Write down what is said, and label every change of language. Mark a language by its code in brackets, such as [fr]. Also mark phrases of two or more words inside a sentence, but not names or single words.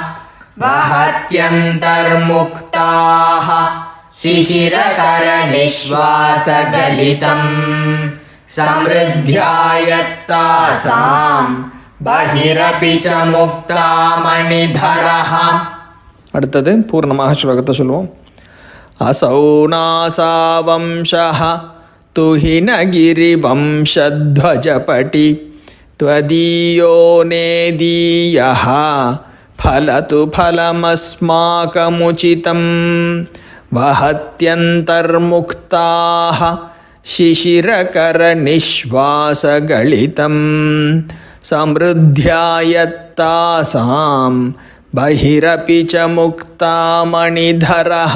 [sa] वहत्यन्तर्मुक्ताः शिशिरकरनिश्वासगलितं समृद्ध्यायत्तासां बहिरपि च मुक्तामणिधरः. [ta] அடுத்தது பூர்ணமாக ஸ்லோகத்தை சொல்லுவோம். [sa] असौ नासा वंशः तुहिनगिरिवंशध्वजपटि त्वदीयो नेदीयः फलतु फलमस्माकमुचितम् वहत्यन्तर्मुक्ताः शिशिरकरनिश्वासगलितं समृद्ध्यायत्तासां बहिरपि च मुक्तामणिधरः